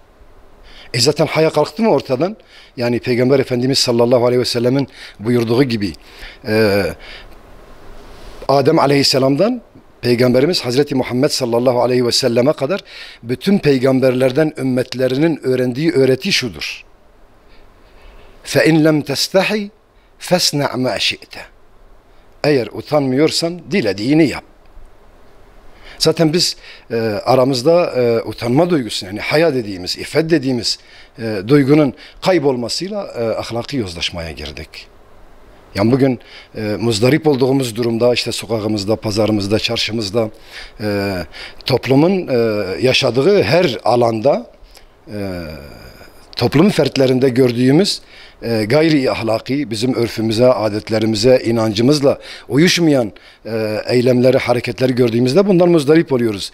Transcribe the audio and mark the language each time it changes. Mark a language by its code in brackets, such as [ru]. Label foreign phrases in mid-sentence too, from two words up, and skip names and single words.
[tr] Zaten haya kalktı mı ortadan? Yani Peygamber Efendimiz [ar] صلى الله عليه وسلم [tr] buyurduğu gibi Adem Aleyhisselam'dan Peygamberimiz Hazreti Muhammed [ar] صلى الله عليه وسلم [tr] kadar bütün peygamberlerden ümmetlerinin öğrendiği öğreti şudur. [ar] فَاِنْ لَمْ تَسْتَحِي فَاسْنَعْ مَا شِئْتَ. [tr] Eğer utanmıyorsan dilediğini yap. Zaten biz aramızda utanma duygusu, yani haya dediğimiz, iffet dediğimiz duygunun kaybolmasıyla ahlaki yozlaşmaya girdik. Yani bugün muzdarip olduğumuz durumda, işte sokağımızda, pazarımızda, çarşımızda, toplumun yaşadığı her alanda, toplum fertlerinde gördüğümüz gayri ahlaki, bizim örfümüze, adetlerimize, inancımızla uyuşmayan eylemleri, hareketleri gördüğümüzde bundan muzdarip oluyoruz.